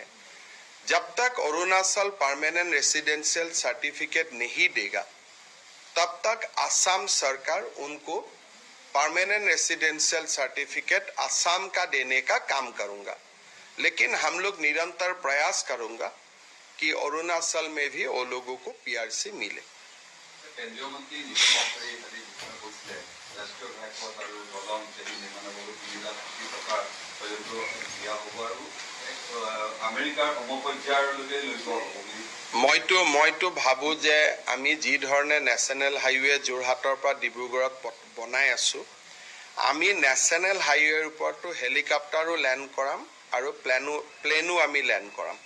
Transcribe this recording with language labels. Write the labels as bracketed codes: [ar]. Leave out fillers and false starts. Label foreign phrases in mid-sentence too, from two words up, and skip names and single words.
[hi] जब तक अरुणाचल [en] permanent residential certificate [hi] नहीं देगा तब तक असम सरकार उनको [en] permanent residential certificate [hi] असम का देने का काम करूंगा। लेकिन हम लोग निरंतर प्रयास करूंगा कि अरुणाचल में भी वो लोगों को पीआरसी मिले। [as] মইতো ভাবো যে আমি যি ধৰণে [en] national highway [as] যোৰহাটৰ পৰা ডিব্ৰুগড়ত বনাই আছো, আমি [en] national highway [as] ওপৰতো হেলিকপ্টাৰো লেণ্ড কৰাম আৰু প্লেনো আমি লেণ্ড কৰাম।